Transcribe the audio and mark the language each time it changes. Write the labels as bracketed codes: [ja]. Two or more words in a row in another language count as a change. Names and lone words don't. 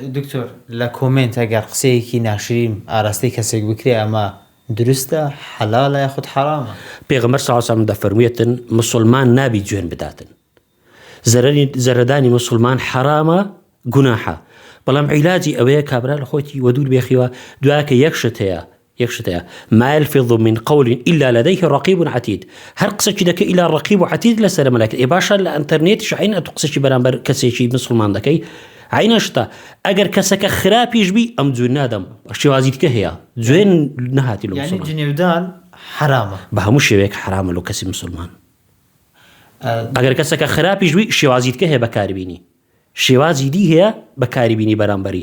[ckb] دکتۆر لە کۆمنت ئەگەر قسەیەکی ناشرین ئاراستەی کەسێک بکرێ ئەمە دروستە، حەلالە یاخود حرامە؟ پێغەمبەر [ar] صلی الله علیه و سلم [ckb] دەفەرموویەتن مسلمان نابی جوێن بداتن، زەرەدانی مسلمان حرامە، گوناحە. بەڵام عیلاجی ئەوەیە کابرا لە خۆتی وەدور بێخیوە، دوایکە یەکشت هەیە [ar] ما يلفظ من قول إلا لديه رقيب عتيد. [ckb] هەر قسەی دەکە [ar] إلا رقيب عتيد [ckb] لەسەر مەلائکە. باشە لە ئەنتەرنێتیش عین ئەتو قسەی بەرامبەر کەسێکی مسلمان دەکەی، عینەشتە. ئەگەر کەسەکە خراپیش بی ئەم جوێن نادەم، شێوازیتکە هەیە، جوێن نەهاتی لە مسلمان. یعنی جنێودان حرامە بە هەموو شێوەیەک حرامە لەو کەسی مسلمان. ئەگەر کەسەکە خراپیش بی شێوازیتکە هەیە بەکاربینی، شێوازی دی هەیە بەکاربینی بەرامبەری.